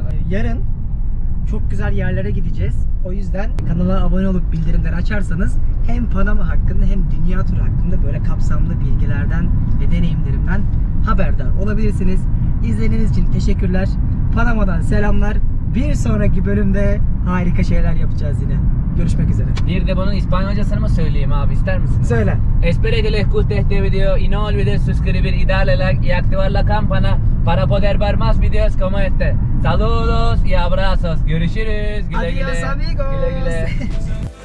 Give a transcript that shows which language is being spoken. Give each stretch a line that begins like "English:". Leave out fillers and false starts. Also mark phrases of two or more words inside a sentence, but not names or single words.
Turkish: Yarın çok güzel yerlere gideceğiz. O yüzden kanala abone olup bildirimleri açarsanız hem Panama hakkında hem dünya turu hakkında böyle kapsamlı bilgilerden ve deneyimlerimden haberdar olabilirsiniz. İzlediğiniz için teşekkürler. Panama'dan selamlar. Bir sonraki bölümde harika şeyler yapacağız yine. Görüşmek üzere. Bir de bunun İspanyolcasını mı söyleyeyim abi, ister misin? Söyle.
Spanish: Espero que les guste este video y no olvides suscribir y darle like y activar la campana para poder ver más videos como este. Saludos y abrazos.
Turkish: Görüşürüz. Güle güle.
Spanish: Adiós amigos.
Turkish: Güle güle.